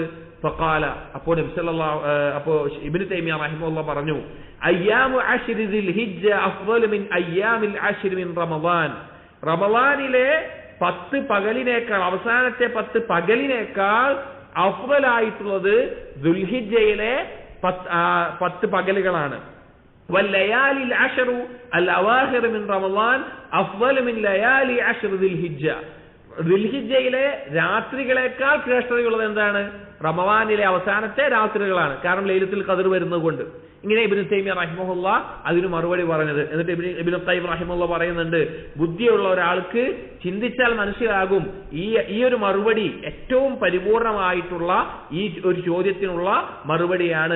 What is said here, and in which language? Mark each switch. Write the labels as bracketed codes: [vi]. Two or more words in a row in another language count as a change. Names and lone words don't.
[ar] ഫഖാല, [ml] അപ്പോൾ നബി സല്ലല്ലാഹു അപ്പോൾ ഇബ്നു തൈമിയ റഹിമഹുല്ലാഹ് പറഞ്ഞു, [ar] أيام عشر ذي الحجة أفضل من أيام العشر من رمضان. [ml] റമളാനിലെ 10 പകലിനേക്കാൾ, അവസാനത്തെ 10 പകലിനേക്കാൾ അഫ്ളലായിട്ടുള്ളത് ദുൽഹിജ്ജയിലെ 10 പകലുകളാണ്. [ar] والليالي العشر الأواخر من رمضان أفضل من ليالي عشر ذي الحجة. [ml] ദുൽഹിജ്ജയിലെ രാത്രികളെക്കാൾ ശ്രേഷ്ഠതയുള്ളത് എന്താണ്? റമളാനിലെ അവസാനത്തെ രാത്രികളാണ്, കാരണം ലൈലത്തുൽ ഖദർ വരുന്നത് കൊണ്ട്. ഇങ്ങനെ ഇബ്നു തൈമിയ്യ റഹിമഹുല്ലാ അതിന് മറുപടി പറഞ്ഞത്. എന്നിട്ട് ഇബ്നു ഖയ്യിം റഹിമഹുല്ലാ പറയുന്നുണ്ട്, ബുദ്ധിയുള്ള ഒരാൾക്ക് ചിന്തിച്ചാൽ മനസ്സിലാകും ഈ ഒരു മറുപടി ഏറ്റവും പരിപൂർണമായിട്ടുള്ള ഈ ഒരു ചോദ്യത്തിനുള്ള മറുപടിയാണ്.